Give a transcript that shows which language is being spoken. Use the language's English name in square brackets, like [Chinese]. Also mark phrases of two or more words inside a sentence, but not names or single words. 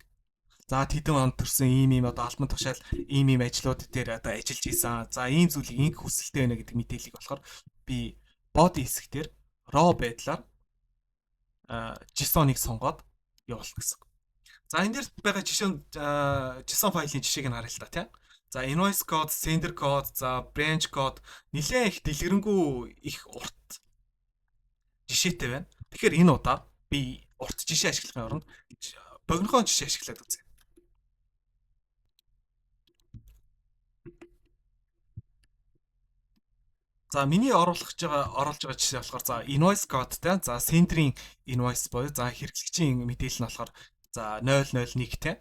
[Mongolian] За тэдэн онд төрсэн ийм одоо албан тушаал ийм ажлууд дээр одоо ажиллаж исэн. За ийм зүйлийг ингэ хүсэлтэй байна гэдэг мэдээллийг болохоор би body хэсэг дээр raw байдлаар JSON-ыг сонгоод явуулна гэсэн. За энэ дээр байгаа JSON файлын жишээг нь харъя л та тийм. За [English] invoice code, sender code, [Mongolian] за [English] branch code [Mongolian] нэлээд их дэлгэрэнгүй их урт жишээтэй байна. Тэгэхээр энэ удаа би урт жишээ ашиглахын оронд богинохон жишээ ашиглаад үзье. За миний оруулж байгаа жишээ болохоор за [English] invoice codeтэй [Mongolian] за [English] sender-ийн invoice [Mongolian] буюу за хэрэглэгчийн мэдээлэл нь болохоор за 001-тэй.